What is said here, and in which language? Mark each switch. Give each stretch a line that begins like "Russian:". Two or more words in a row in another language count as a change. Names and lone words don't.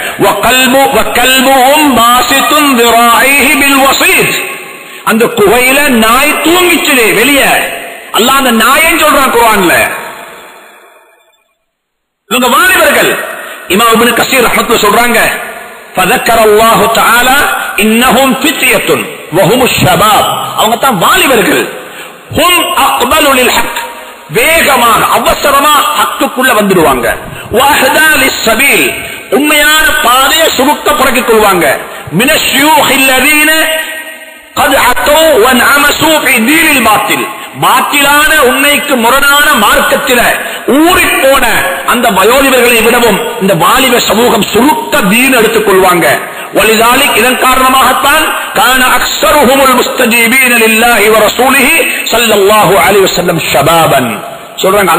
Tamil: அந்த குகையில நாய் தூங்கிச்சுதே வெளியே, அல்லாஹ் அந்த நாயன்னு சொல்றான் குர்ஆன்ல. இவங்க வாலிபர்கள். இமாம் இப்னு கஸீர் ரஹ்மத்துல்லாஹி சொல்றாங்க,
Arabic: فذكر الله تعالى انهم فتية وهم الشباب,
Tamil: அவங்க தான் வாலிபர்கள்.
Arabic: هم اقبل للحق,
Tamil: வேகமாக அவசரமா ஹக்குக்குள்ள வந்துடுவாங்க.
Arabic: وأهدى للسبيل,
Tamil: உண்மையான பாதையை சுருக்க புரக்கிக் கொள்வாங்க.
Arabic: من الشيوخ الذين قد عتوا وانعمسوا في دين الباطل,
Tamil: பாத்திலான உண்மைக்கு முரணான மார்க்கத்தில் ஊறி போன அந்த வயோதிபர்களை விடவும் இந்த வாலிப சமூகம் சுருக்க தீன் எடுத்துக் கொள்வாங்க.
Arabic: ولذلك,
Tamil: இதன் காரணமாகத்தான்
Arabic: كان أكثرهم المستجيبين لله ورسوله صلى الله عليه وسلم شبابا, சொல்றாங்க.